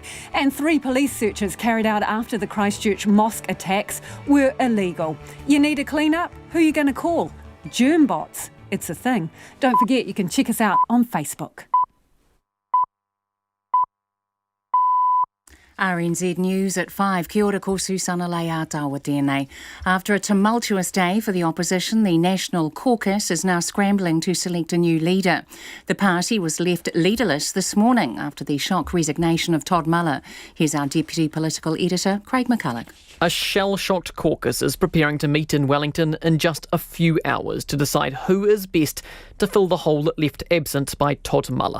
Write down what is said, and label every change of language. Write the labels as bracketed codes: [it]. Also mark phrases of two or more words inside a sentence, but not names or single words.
[en] And 3 police searches carried out after the Christchurch mosque attacks were illegal. You need a clean-up? Who are you going to call? Germ bots. It's a thing. Don't forget, you can check us out on Facebook. RNZ News at 5. [mi] Kia ora, ko Susana Leia tawa tēnei. [en] After a tumultuous day for the opposition, the National Caucus is now scrambling to select a new leader. The party was left leaderless this morning after the shock resignation of Todd Muller. Here's our Deputy Political Editor, Craig McCulloch. A shell-shocked caucus is preparing to meet in Wellington in just a few hours to decide who is best to fill the hole left absent by Todd Muller.